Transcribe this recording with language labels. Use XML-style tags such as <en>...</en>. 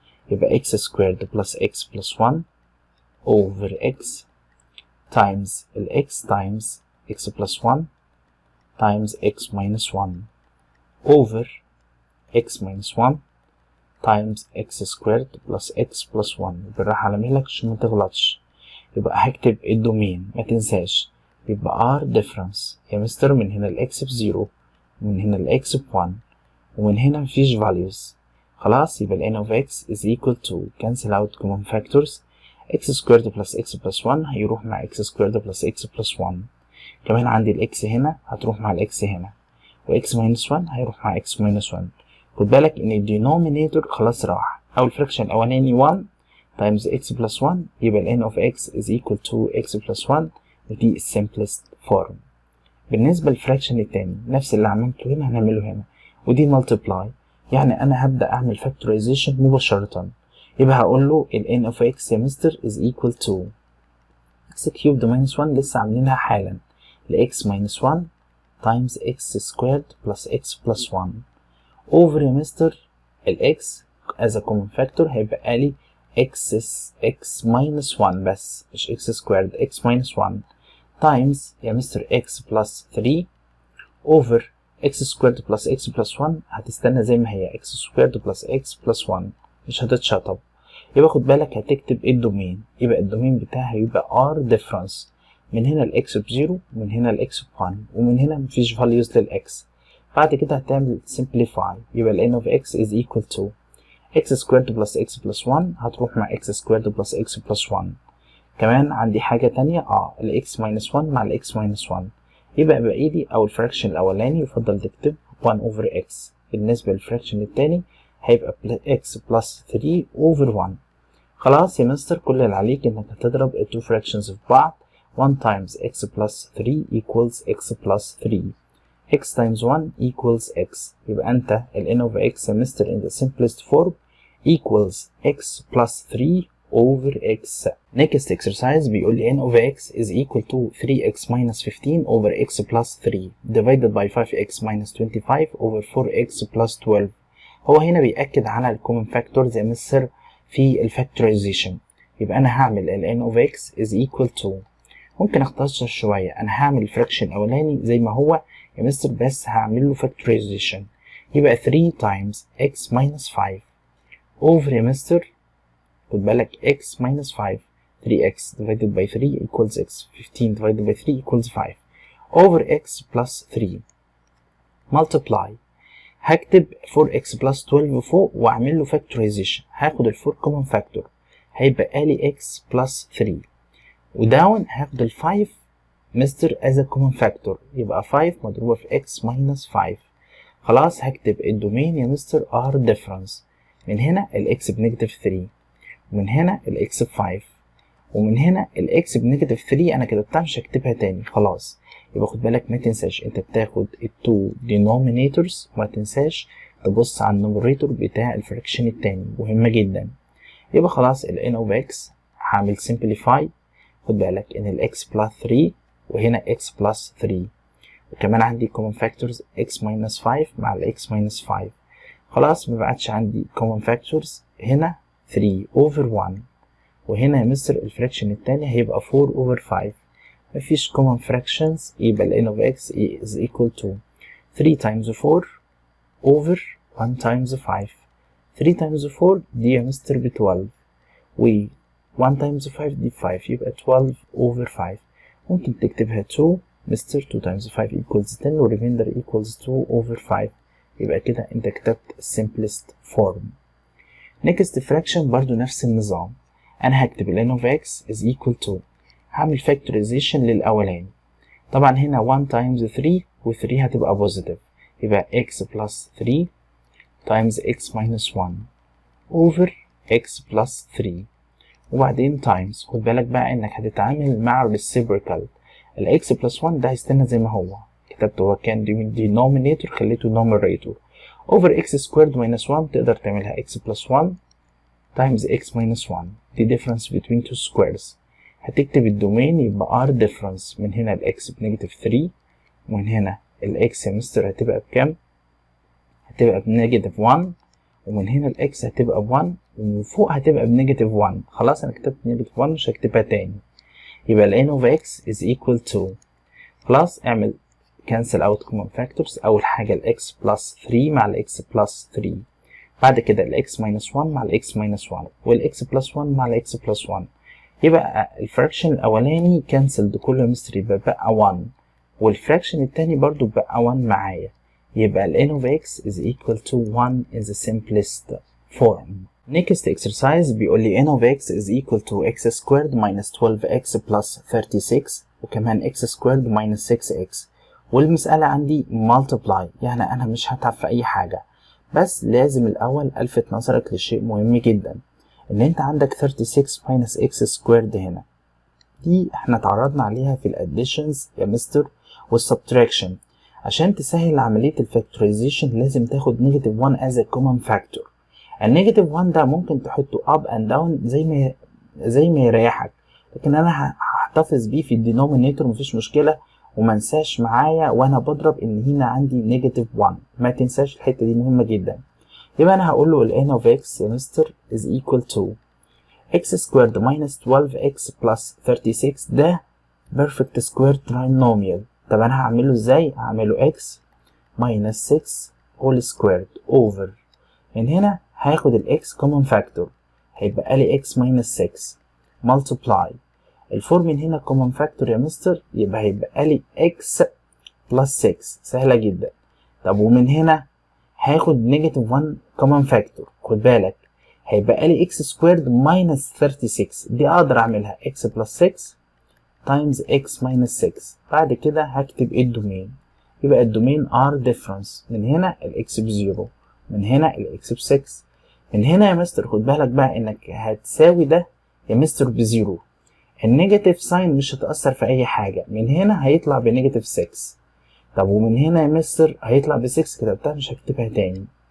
<en>يبقى x squared plus x plus 1 over x times x times x plus 1 times x minus 1 over x minus 1 times x squared plus x plus 1.</en> <ar>بالراحة على مهلك عشان ما تغلطش. يبقى هكتب الدومين ما تنساش، يبقى</ar> <en>r difference</en> <ar>يا مستر من هنا الاكس ب0 ومن هنا الاكس ب1 ومن هنا مفيش values.</ar> <en>خلاص يبقى ال n of x is equal to cancel out common factors x squared plus x plus 1</en> <ar>هيروح مع</ar> <en>x squared plus x plus 1.</en> <ar>كمان عندي الاكس هنا هتروح مع الاكس هنا و</ar> <en>x minus 1</en> <ar>هيروح مع x minus 1. خد بالك ان الدينومينيتور خلاص راح، او الفراكشن الاولاني</ar> <en>1 times x plus 1 يبقى ال n of x is equal to x plus 1 ودي simplest form.</en> <ar>بالنسبة للفراكشن التاني نفس اللي عملته هنا هنعمله هنا، ودي multiply، يعني انا هبدأ اعمل factorization مباشرة.</ar> <en>يبقى هقول له ال n of x يا mister is equal to x cubed minus 1</en> <ar>لسه عاملينها حالا</ar> <en>ل x minus 1 times x squared plus x plus 1 over يا mister ال x as a common factor هيبقى لي x minus 1</en> <ar>بس مش</ar> <en>x squared x minus 1 times يا mister x plus 3 over x squared plus x plus 1</en> <ar>هتستنى زي ما هي</ar> <en>x squared plus x plus 1</en> <ar>مش هتتشطب. يبقى خد بالك هتكتب الدومين، يبقى الدومين بتاعها هيبقى</ar> <en>r difference</en> <ar>من هنا الاكس ب0 ومن هنا الاكس ب1 ومن هنا مفيش values للاكس. بعد كده هتعمل</ar> <en>simplify، يبقى ال n of x is equal to x squared plus x plus 1</en> <ar>هتروح مع</ar> <en>x squared plus x plus 1.</en> <ar>كمان عندي حاجة تانية ال x minus 1 مع ال x minus 1 يبقى باقي لي او الفراكشن الاولاني يفضل تكتب</ar> <en>1 over x.</en> <ar>بالنسبة للفراكشن التاني هيبقى</ar> <en>x plus 3 over 1.</en> <ar>خلاص يا مستر كل اللي عليك انك هتضرب ال</ar> <en>two fractions</en> <ar>في بعض.</ar> <en>1 times x plus 3 equals x plus 3 x times 1 equals x. يبقى انت ال n of x يا mister in the simplest form equals x plus 3 over x. Next exercise</en> <ar>بيقول لي</ar> <en>n of x is equal to 3x minus 15 over x plus 3 divided by 5x minus 25 over 4x plus 12.</en> <ar>هو هنا بيأكد على ال common factors يا مستر في الفاكتورايزيشن. يبقى انا هعمل ال n of x is equal to، ممكن اختصر شوية، انا هعمل الفراكشن الاولاني زي ما هو يا مستر بس هعمل له فاكتورايزيشن.</ar> <en>يبقى 3 times x minus 5 over يا mister</en> <ar>خد بالك</ar> <en>x minus 5 3x divided by 3 equals x 15 divided by 3 equals 5 over x plus 3 multiply.</en> <ar>هكتب 4x plus 12 فوق واعمل له فاكتورايزيشن. هاخد ال 4 common factor هيبقى لي x plus 3 وداون هاخد ال 5 مستر</ar> <en>as a common factor</en> <ar>يبقى 5 مضروبة في x minus 5. خلاص هكتب الدومين يا مستر</ar> <en>r difference</en> <ar>من هنا ال x بنيجاتيف 3 ومن هنا ال x ب 5 ومن هنا ال x بنيجاتيف 3 انا كتبتها مش هكتبها تاني خلاص. يبقى خد بالك ما تنساش انت بتاخد ال two denominators وما تنساش تبص على النوميريتور بتاع الفراكشن التاني مهمة جدا. يبقى خلاص ال n of x هعمل simplify. خد بالك</ar> <en>ان ال x plus 3 وهنا x plus 3 وكمان عندي common factors x minus 5 مع ال x minus 5.</en> <ar>خلاص ما بقتش عندي common factors هنا</ar> <en>3 over 1</en> <ar>وهنا يا مستر الفراكشن التاني هيبقى</ar> <en>4 over 5.</en> <ar>مفيش common fractions</ar> <en>يبقى ال n of x is equal to 3 times 4 over 1 times 5. 3 times 4</en> <ar>دي يا مستر</ar> <en>ب 12 و 1 times 5 دي 5 يبقى 12 over 5. ممكن تكتبها 2 مستر 2 times 5 equals 10 و remainder equals 2 over 5.</en> <ar>يبقى كده انت كتبت simplest form.</ar> <en>next fraction</en> <ar>برضو نفس النظام. انا هكتب ال</ar> <en>n of x is equal to</en> <ar>هعمل factorization للاولاني.</ar> <en>طبعا هنا 1 times 3 و 3 هتبقى positive يبقى x plus 3 times x minus 1 over x plus 3</en> <ar>وبعدين</ar> <en>times.</en> <ar>خد بالك بقى انك هتتعامل مع reciprocal. ال x plus 1 ده هيستنى زي ما هو كتبته، هو كان denominator خليته numerator over x squared minus 1 تقدر تعملها x plus 1 times x minus 1 دي</ar> <en>difference between two squares.</en> <ar>هتكتب الدومين يبقى</ar> <en>r difference</en> <ar>من هنا ال x بنيجاتيف 3 ومن هنا ال x يا مستر هتبقى بكام؟ هتبقى بنيجاتيف 1 ومن هنا ال x هتبقى ب 1 وفوق هتبقى بنيجاتيف 1. خلاص انا كتبت نيجاتيف 1 مش هكتبها تاني.</ar> <en>يبقى ال n of x is equal to،</en> <ar>خلاص اعمل</ar> <en>cancel out common factors.</en> <ar>اول حاجة</ar> <en>ال x plus 3 مع ال x plus 3،</en> <ar>بعد كده</ar> <en>ال x minus 1 مع ال x minus 1 وال x plus 1 مع ال x plus 1.</en> <ar>يبقى الفراكشن الاولاني كانسلد كله مستر، يبقى بقى 1، والفراكشن التاني برضو بقى 1 معايا. يبقى</ar> <en>ال n of x is equal to 1 in the simplest form. Next exercise</en> <ar>بيقول لي n of x is equal to</ar> <en>x squared minus 12x plus 36</en> <ar>وكمان x squared minus 6x، والمسألة عندي multiply، يعني أنا مش هتعب في أي حاجة، بس لازم الأول ألفت نظرك لشيء مهم جدا، إن أنت عندك</ar> <en>36 minus x squared</en> <ar>هنا. دي احنا اتعرضنا عليها في الاديشنز يا مستر والسبتراكشن. عشان تسهل عملية الفاكتورايزيشن لازم تاخد نيجاتيف 1 as a common factor. النيجاتيف 1 ده ممكن تحطه</ar> <en>up and down</en> <ar>زي ما يريحك، لكن انا هحتفظ بيه في الدينومينيتور مفيش مشكلة، ومنساش معايا وانا بضرب ان هنا عندي نيجاتيف 1، ما تنساش الحتة دي مهمة جدا. يبقى انا هقول له</ar> <en>ال n of x يا mister is equal to x squared minus 12x plus 36.</en> <ar>ده</ar> <en>perfect square trinomial.</en> <ar>طب انا هعمله ازاي؟ هعمله</ar> <en>x minus 6 whole squared</en> <ar>over، من هنا هاخد ال x common factor هيبقى لي x minus 6 multiply الفور من هنا common factor يا مستر، يبقى هيبقى لي x plus 6. سهلة جدا. طب ومن هنا هاخد نيجاتيف 1 common factor، خد بالك هيبقى لي</ar> <en>x squared minus 36.</en> <ar>دي اقدر اعملها</ar> <en>x plus 6 times x minus 6.</en> <ar>بعد كده هكتب الدومين، يبقى الدومين r difference. من هنا ال x بزيرو، من هنا ال x ب6. من هنا يا مستر خد بالك بقى انك هتساوي ده يا مستر بزيرو، النيجاتيف ساين مش هتأثر في اي حاجة. من هنا هيطلع بنيجاتيف 6. طب ومن هنا يا مستر هيطلع ب6، كتبتها مش هكتبها تاني.</ar>